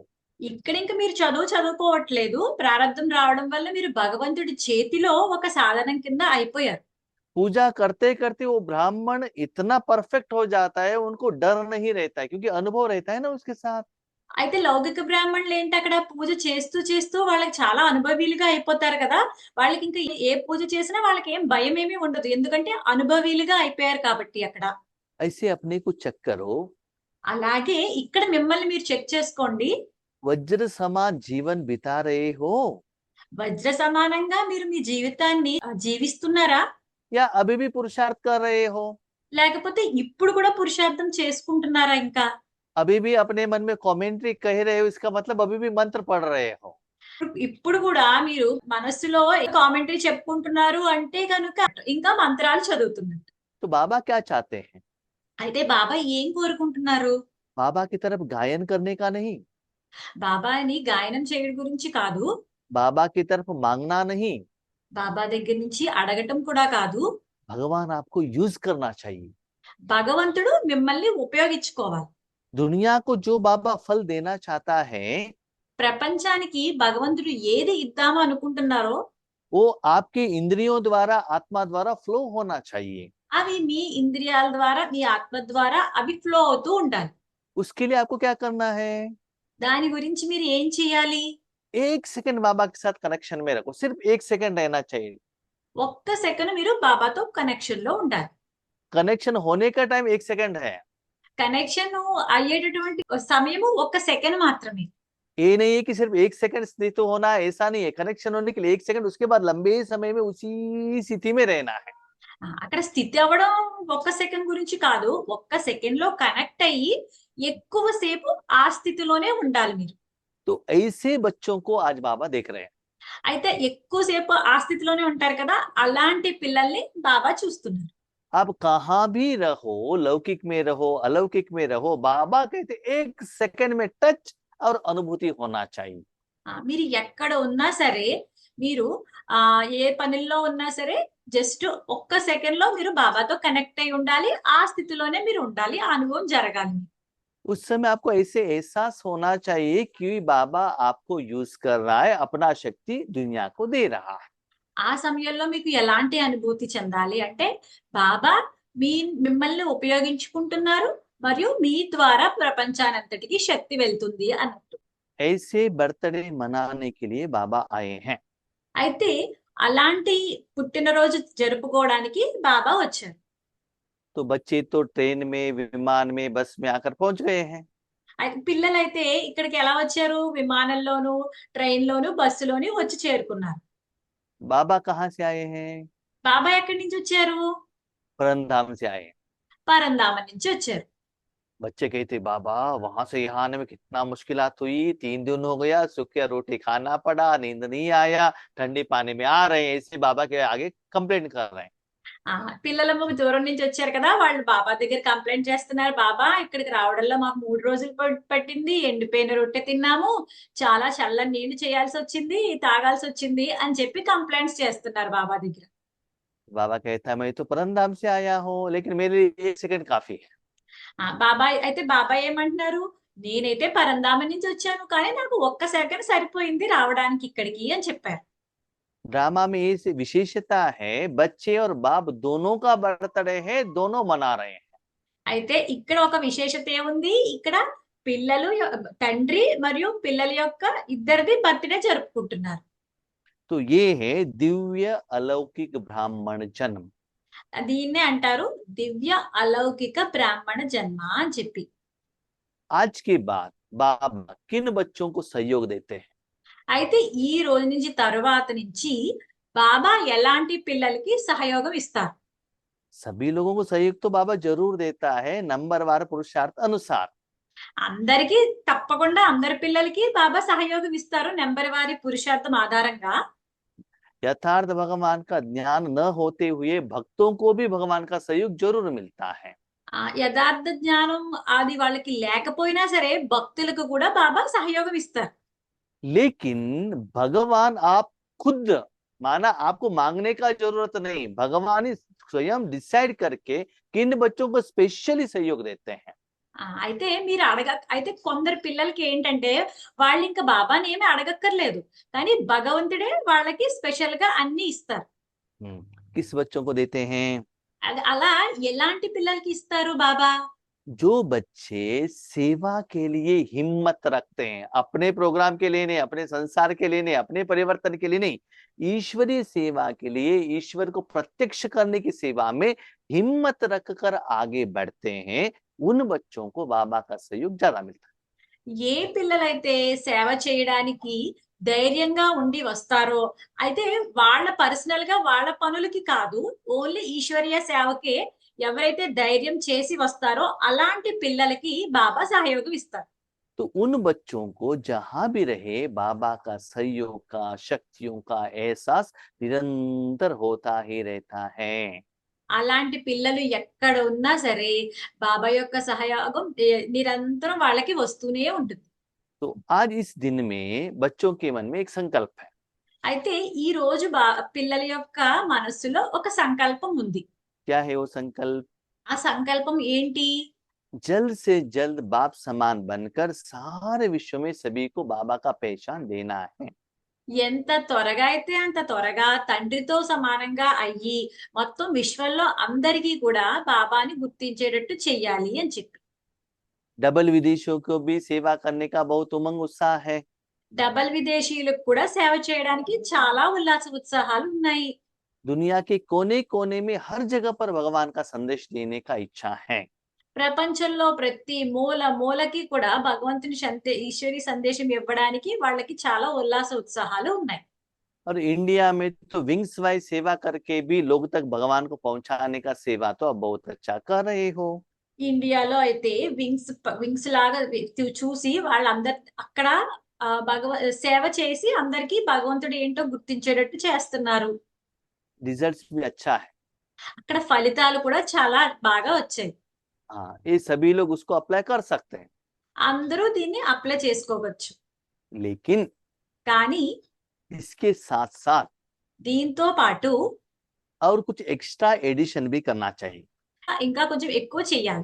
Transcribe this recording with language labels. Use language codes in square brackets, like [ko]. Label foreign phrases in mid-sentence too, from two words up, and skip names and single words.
[te] ఇక్కడ ఇంకా మీరు చదువుకోవట్లేదు, ప్రారబ్ధం రావడం వల్ల మీరు భగవంతుడి చేతిలో ఒక సాధనం కింద అయిపోయారు. [hi] पूजा करते करते वो ब्राह्मण इतना परफेक्ट हो जाता है, उनको डर नहीं रहता है, क्योंकि अनुभव रहता है ना उसके साथ। [te] అయితే లౌకిక బ్రాహ్మణులు ఏంటి, అక్కడ పూజ చేస్తూ వాళ్ళకి చాలా అనుభవీలుగా అయిపోతారు కదా, వాళ్ళకి ఇంకా ఏ పూజ చేసినా వాళ్ళకి ఏం భయం ఏమీ ఉండదు, ఎందుకంటే అనుభవీలుగా అయిపోయారు కాబట్టి అక్కడ. [hi] ऐसे अपने को चेक करो, [te] అలాగే ఇక్కడ మిమ్మల్ని మీరు చెక్ చేసుకోండి. [hi] वज्र समान जीवन बिता रहे हो [te] వజ్ర సమానంగా మీరు మీ జీవితాన్ని జీవిస్తున్నారా, [hi] या अभी भी पुरुषार्थ कर रहे हो? [te] లేకపోతే ఇప్పుడు కూడా పురుషార్థం చేసుకుంటున్నారా ఇంకా? [hi] अभी भी अपने मन में कमेंट्री कह रहे हो, इसका मतलब अभी भी मंत्र पढ़ रहे हो। [te] ఇప్పుడు కూడా మీరు మనస్సులో కామెంటరీ చెప్పుకుంటున్నారు అంటే కనుక ఇంకా మంత్రాలు చదువుతున్నట్టు. [hi] तो बाबा क्या चाहते हैं? [te] అయితే బాబా ఏం కోరుకుంటున్నారు? [hi] बाबा की तरफ गायन करने का नहीं, [te] బాబాని గాయనం చేయడం గురించి కాదు, [hi] बाबा की तरफ मांगना नहीं, [te] బాబా దగ్గర నుంచి అడగటం కూడా కాదు. [hi] भगवान आपको यूज करना चाहिए। [te] భగవంతుడు మిమ్మల్ని ఉపయోగించుకోవాలి. [hi] दुनिया को जो बाबा फल देना चाहता है, [te] ప్రపంచానికి భగవంతుడు ఏది ఇద్దామో అనుకుంటున్నారో [hi] वो आपके इंद्रियों द्वारा, आत्मा द्वारा फ्लो होना चाहिए। [te] అవి మీ ఇంద్రియాల ద్వారా, మీ ఆత్మ ద్వారా అవి ఫ్లో అవుతూ ఉండాలి. [hi] उसके लिए आपको क्या करना है? [te] దాని గురించి మీరు ఏం చేయాలి? [hi] 1 सेकंड बाबा के साथ कनेक्शन में रखो, सिर्फ 1 सेकंड रहना चाहिए। [te] ఒక్క సెకను మీరు బాబాతో కనెక్షన్‌లో ఉండాలి. [hi] कनेक्शन होने का टाइम 1 सेकंड है। [te] కనెక్షను అయ్యేటటువంటి సమయము ఒక్క సెకను మాత్రమే. [hi] ये नहीं है कि सिर्फ 1 सेकंड स्थित होना है, ऐसा नहीं है। कनेक्शन होने के लिए 1 सेकंड, उसके बाद लंबे समय में उसी स्थिति में रहना है। [te] అక్కడ స్థితి అవ్వడం ఒక్క సెకండ్ గురించి కాదు. ఒక్క సెకండ్‌లో కనెక్ట్ అయ్యి ఎక్కువ సేపు ఆ స్థితిలోనే ఉండాలి మీరు. [hi] तो ऐसे बच्चों को आज बाबा देख रहे हैं। [te] అయితే ఎక్కువ సేపు ఆ స్థితిలోనే ఉంటారు కదా! అలాంటి పిల్లల్ని బాబా చూస్తున్నారు. [hi] आप कहाँ भी रहो, लौकिक में रहो, अलौकिक में रहो, बाबा कहते 1 सेकंड में टच और अनुभूति होना चाहिए। [te] మీరు ఎక్కడ ఉన్నా సరే, మీరు ఏ పనుల్లో ఉన్నా సరే, జస్ట్ ఒక్క సెకండ్‌లో మీరు బాబాతో కనెక్ట్ అయ్యి ఉండాలి. ఆ స్థితిలోనే మీరు ఉండాలి. ఆ అనుభవం జరగాలి. [hi] उस समय आपको ऐसे एहसास होना चाहिए कि बाबा आपको यूज कर रहा है, अपना शक्ति दुनिया को दे रहा है। [te] ఆ సమయంలో మీకు ఎలాంటి అనుభూతి చెందాలి అంటే, బాబా మిమ్మల్ని ఉపయోగించుకుంటున్నారు. మరియు మీ ద్వారా ప్రపంచానంతటికి శక్తి వెళ్తుంది అన్నట్టు. [hi] ऐसे बर्थडे मनाने के लिए बाबा आए हैं। [te] అయితే అలాంటి పుట్టినరోజు జరుపుకోవడానికి బాబా వచ్చారు. [hi] तो बच्चे तो ट्रेन में, विमान में, बस में आकर पहुंच गए हैं। [te] అయితే పిల్లలైతే ఇక్కడికి ఎలా వచ్చారు? విమానంలోను, ట్రైన్‌లోను, బస్సులోని వచ్చి చేరుకున్నారు. [hi] बाबा कहाँ से आए हैं? [te] బాబా ఎక్కడి నుంచి వచ్చారు? [hi] परमधाम से आए हैं। [te] పరంధామం నుంచి వచ్చారు. [hi] बच्चे कहते बाबा वहां से यहाँ आने में कितना मुश्किलात हुई, 3 दिन हो गया, सूखा रोटी खाना पड़ा, नींद नहीं आया, ठंडे पानी में आ रहे हैं, ऐसे बाबा के आगे कंप्लेंट कर रहे हैं। [te] పిల్లలేమో దూరం నుంచి వచ్చారు కదా! వాళ్ళు బాబా దగ్గర కంప్లెయింట్ చేస్తున్నారు. బాబా ఇక్కడికి రావడంలో మాకు 3 రోజులు పట్టింది. ఎండిపోయిన రొట్టె తిన్నాము. చాలా చల్లని నీళ్లు చేయాల్సొచ్చింది, తాగాల్సొచ్చింది అని చెప్పి కంప్లెయింట్స్ చేస్తున్నారు బాబా దగ్గర. [hi] बाबा कहता है मैं तो परमधाम से आया हूँ, लेकिन मेरे लिए 1 सेकंड काफी है। [te] బాబా ఏమంటున్నారు? నేనైతే పరంధామం నుంచి వచ్చాను. కానీ నాకు ఒక్క సెకను సరిపోయింది రావడానికి ఇక్కడికి అని చెప్పారు. [hi] ड्रामा में ये विशेषता है, बच्चे और बाप दोनों का बर्थडे है, दोनों मना रहे हैं। [te] అయితే ఇక్కడ ఒక విశేషత ఏముంది? ఇక్కడ పిల్లలు తండ్రి మరియు పిల్లల యొక్క ఇద్దరిది బర్త్‌డే జరుపుకుంటున్నారు. [hi] तो ये है दिव्य अलौकिक ब्राह्मण जन्म। [te] దీన్నే అంటారు దివ్య అలౌకిక బ్రాహ్మణ జన్మ అని చెప్పి. [hi] आज के बाद बाबा किन बच्चों को सहयोग देते हैं? [te] అయితే ఈ రోజు నుంచి తరువాత నుంచి బాబా ఎలాంటి పిల్లలకి సహయోగం ఇస్తారు? [hi] सभी लोगों को सहयोग तो बाबा जरूर देता है, नंबरवार पुरुषार्थ अनुसार। [te] అందరికీ తప్పకుండా అందరి పిల్లలకి బాబా సహయోగం ఇస్తారు నెంబర్ వారి పురుషార్థం ఆధారంగా. [hi] यथार्थ भगवान का ज्ञान न होते हुए भक्तों को भी भगवान का सहयोग जरूर मिलता है। [te] యథార్థ జ్ఞానం అది వాళ్ళకి లేకపోయినా సరే భక్తులకు కూడా బాబా సహయోగం ఇస్తారు. [hi] लेकिन भगवान आप खुद, माना आपको मांगने का जरूरत नहीं, भगवान ही स्वयं डिसाइड करके किन बच्चों को स्पेशली सहयोग देते हैं। [te] అయితే మీరు అయితే కొందరు పిల్లలకి ఏంటంటే వాళ్ళు ఇంకా బాబాని ఏమీ అడగక్కర్లేదు. కానీ భగవంతుడే వాళ్ళకి స్పెషల్ గా అన్ని ఇస్తారు. [hi] किस बच्चों को देते हैं? [te] అలా ఎలాంటి పిల్లలకి ఇస్తారు బాబా? [hi] जो बच्चे सेवा के लिए हिम्मत रखते हैं, अपने प्रोग्राम के लिए नहीं, अपने संसार के लिए नहीं, अपने परिवर्तन के लिए नहीं, ईश्वरीय सेवा के लिए, ईश्वर को प्रत्यक्ष करने की सेवा में हिम्मत रखकर आगे बढ़ते हैं, उन बच्चों को बाबा का सहयोग ज्यादा मिलता है। [te] ఏ పిల్లలైతే సేవ చేయడానికి ధైర్యంగా ఉండి వస్తారో, అయితే వాళ్ళ పర్సనల్ గా వాళ్ళ పనులకి కాదు, ఓన్లీ ఈశ్వరీయ సేవకే ఎవరైతే ధైర్యం చేసి వస్తారో అలాంటి పిల్లలకి బాబా సహయోగం ఇస్తారు. [hi] तो उन बच्चों को जहां भी रहे बाबा का सहयोग का, शक्तियों का एहसास निरंतर होता ही रहता है। [te] అలాంటి పిల్లలు ఎక్కడ ఉన్నా సరే బాబా యొక్క సహయోగం నిరంతరం వాళ్ళకి వస్తూనే ఉంటుంది. [hi] तो आज इस दिन में बच्चों के मन में एक संकल्प है। [te] అయితే ఈ రోజు పిల్లల యొక్క మనస్సులో ఒక సంకల్పం ఉంది. [hi] क्या है वो संकल्प? [te] ఆ సంకల్పం ఏంటి? [hi] जल्द से जल्द बाप समान बनकर सारे विश्व में सभी को बाबा का पहचान देना है। [te] ఎంత త్వరగా అయితే అంత త్వరగా తండ్రితో సమానంగా అయ్యి మొత్తం విశ్వంలో అందరికీ కూడా బాబాని గుర్తించేటట్టు చెయ్యాలి అని చెప్పి. [hi] डबल विदेशियों को भी सेवा करने का बहुत उमंग उत्साह है। [te] డబల్ విదేశీయులకు కూడా సేవ చేయడానికి చాలా ఉల్లాస ఉత్సాహాలు ఉన్నాయి. [hi] दुनिया के कोने कोने में हर जगह पर भगवान का संदेश देने का इच्छा है। [te] ప్రపంచంలో ప్రతి మూల మూలకి కూడా భగవంతుని ఈశ్వరీ సందేశం ఇవ్వడానికి వాళ్ళకి చాలా ఉల్లాస ఉత్సాహాలు ఉన్నాయి. [hi] और इंडिया में तो [en] wings wise [hi] सेवा करके भी लोग तक भगवान को पहुंचाने का सेवा तो अब बहुत अच्छा कर रहे हो। [te] ఇండియాలో అయితే వింగ్స్ లాగా చూసి వాళ్ళందరు అక్కడ సేవ చేసి అందరికి భగవంతుడు ఏంటో గుర్తించేటట్టు చేస్తున్నారు. [hi] रिजल्ट्स भी अच्छा है। [te] అక్కడ ఫలితాలు కూడా చాలా బాగా వచ్చాయి. [hi] हाँ, ये सभी लोग उसको अप्लाई कर सकते हैं। [te] అందరూ దీన్ని అప్లై చేసుకోవచ్చు. [hi] लेकिन [te] కానీ [hi] इसके साथ साथ [te] దీంతో పాటు [hi] और कुछ [en] extra addition [hi] भी करना चाहिए। [te] ఇంకా కొంచెం ఎక్కువ చెయ్యాలి.